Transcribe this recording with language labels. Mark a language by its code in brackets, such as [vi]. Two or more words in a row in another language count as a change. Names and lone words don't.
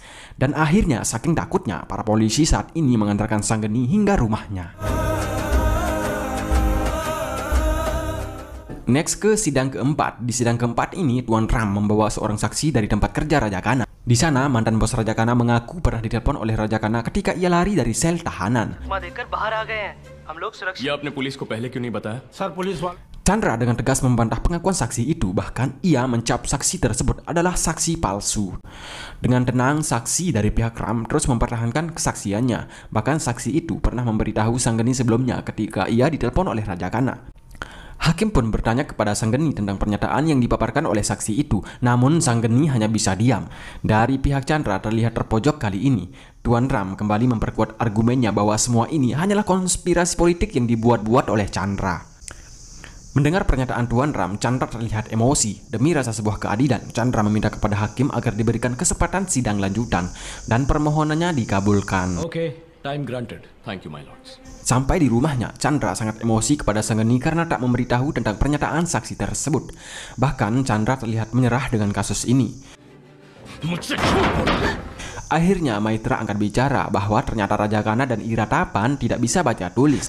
[id] Dan akhirnya saking takutnya, para polisi saat ini mengantarkan Sanggeni hingga rumahnya. Next ke sidang keempat. Di sidang keempat ini, Tuan Ram membawa seorang saksi dari tempat kerja Raja Kana. Di sana, mantan bos Raja Kana mengaku pernah ditelepon oleh Raja Kana ketika ia lari dari sel tahanan. [hi] ये आपने पुलिस को पहले क्यों नहीं बताया सर पुलिस वाले [id] Chandra dengan tegas membantah pengakuan saksi itu, bahkan ia mencap saksi tersebut adalah saksi palsu. Dengan tenang, saksi dari pihak Ram terus mempertahankan kesaksiannya. Bahkan saksi itu pernah memberitahu Sanggeni sebelumnya ketika ia ditelepon oleh Raja Kana. Hakim pun bertanya kepada Sanggeni tentang pernyataan yang dipaparkan oleh saksi itu, namun Sanggeni hanya bisa diam. Dari pihak Chandra terlihat terpojok kali ini. Tuan Ram kembali memperkuat argumennya bahwa semua ini hanyalah konspirasi politik yang dibuat-buat oleh Chandra. Mendengar pernyataan Tuan Ram, Chandra terlihat emosi. Demi rasa sebuah keadilan, Chandra meminta kepada hakim agar diberikan kesempatan sidang lanjutan dan permohonannya dikabulkan. [en] ओके Time granted. Thank you, my lords. [id] Sampai di rumahnya, Chandra sangat emosi kepada Sanggeni karena tak memberitahu tentang pernyataan saksi tersebut. Bahkan Chandra terlihat menyerah dengan kasus ini. Akhirnya Maitra angkat bicara bahwa ternyata Raja Kana dan Iratapan tidak bisa baca tulis.